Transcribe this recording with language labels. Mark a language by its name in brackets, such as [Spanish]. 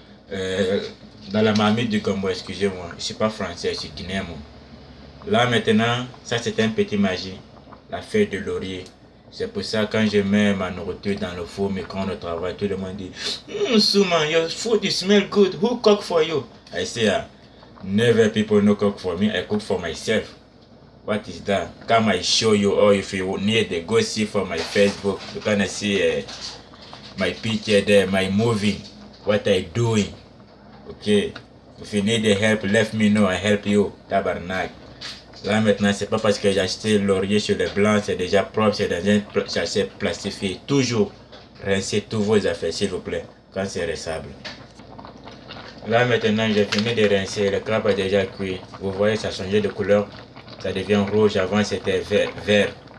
[French] Dans la marmite du gombo, excusez-moi. Je ne suis pas français, je suis guinéen. Là maintenant, ça c'est un petit magie. La feuille de laurier. C'est pour ça quand je mets ma nourriture dans le four, mais quand on travaille, tout le monde dit Souman, [English] your food you smell good. Who cook for you? I say, never people no cook for me. I cook for myself. What is that? Come I show you, or if you need to go see for my Facebook, you can see my picture there, my movie, what I doing. Okay. If you need the help, let me know. I help you. Tabarnak. [French] Là maintenant, c'est pas parce que j'ai acheté laurier sur le blanc, c'est déjà propre, c'est dans un sachet plastifié. Toujours rincez tous vos affaires, s'il vous plaît, quand c'est rinçable. Là maintenant, j'ai fini de rincer, le crabe a déjà cuit. Vous voyez, ça a changé de couleur, ça devient rouge, avant c'était vert.